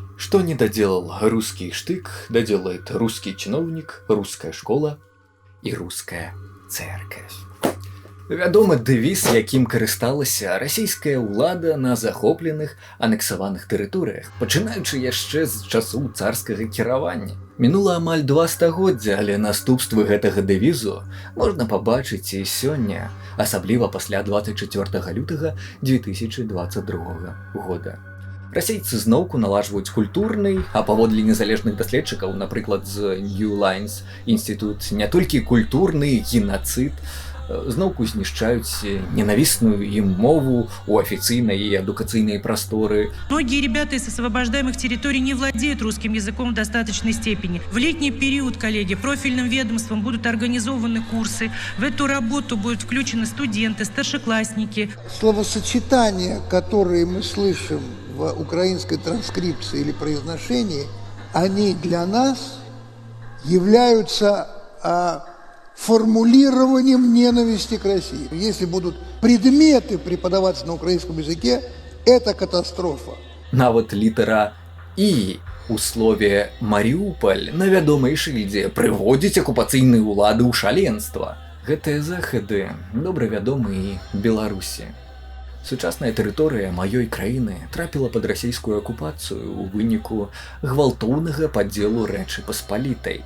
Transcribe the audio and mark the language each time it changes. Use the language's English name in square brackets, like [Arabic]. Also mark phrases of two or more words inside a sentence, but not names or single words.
[Russian] Что не доделал русский штык, доделает русский чиновник, русская школа [Belarusian] і руская церковь. Вядомы дэвіз, якім карысталася расійская ўлада на захопленых анексаваных тэрыторыях, пачынаючы яшчэ з часу царскага кіравання. Мінула амаль 2 стагоддзя, але наступствы гэтага дэвізу можна пабачыць і сёння, асабліва пасля 24 лютага 2022 года. Расейцы зноўку наладжваюць культурны, а паводле незалежных даследчыкаў, напрыклад, з New Lines Інстытут, не толькі культурны геноцид, зноўку знішчаюць ненавісную ім мову у афіцыйнай і адукацыйнай прасторы. [Russian] Многие ребята из освобождаемых территорий не владеют русским языком в достаточной степени. В летний период, коллеги, профильным ведомством будут организованы курсы. В эту работу будут включены студенты, старшеклассники. Словосочетания, которые мы слышим в украинской транскрипции или произношении, они для нас являются формулированием ненависти к России. Если будут предметы преподаваться на украинском языке, это катастрофа. [Belarusian] Нават літара «І» у слове «Маріуполь» на вядомай шыльдзе прыводзіць акупацыйныя ўлады ў шаленства. Гэтыя захады добра вядомы і Беларусі. Сучасная тэрыторыя маёй краіны трапіла пад расійскую акупацыю ў выніку гвалтоўнага падзелу Рэчы Паспалітай.